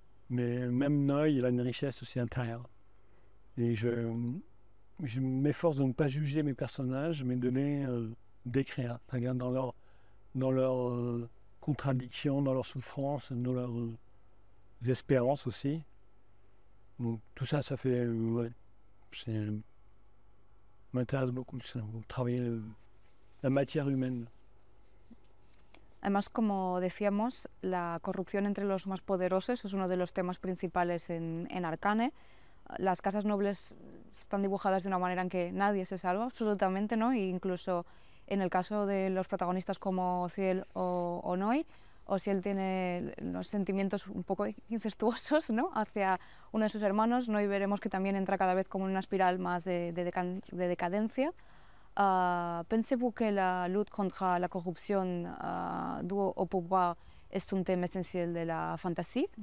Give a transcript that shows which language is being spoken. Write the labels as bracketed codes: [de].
[fr] Mais même Noy, il a une richesse aussi intérieure. Et je m'efforce de ne pas juger mes personnages, mais de les décrire, c'est-à-dire dans leurs contradictions, dans leurs souffrances, dans leurs espérances aussi. Donc tout ça, ça fait... ouais, m'intéresse beaucoup, ça, travailler la matière humaine. [es] Además, como decíamos, la corrupción entre los más poderosos es uno de los temas principales en Arcane. Las casas nobles están dibujadas de una manera en que nadie se salva absolutamente, ¿no? E incluso en el caso de los protagonistas como Ciel o Noy, o si él tiene los sentimientos un poco incestuosos, ¿no?, hacia uno de sus hermanos, ¿no?, y veremos que también entra cada vez como en una espiral más de decadencia. [fr] Pensez-vous que la lutte contre la corruption due au pouvoir est un thème essentiel de la fantasy?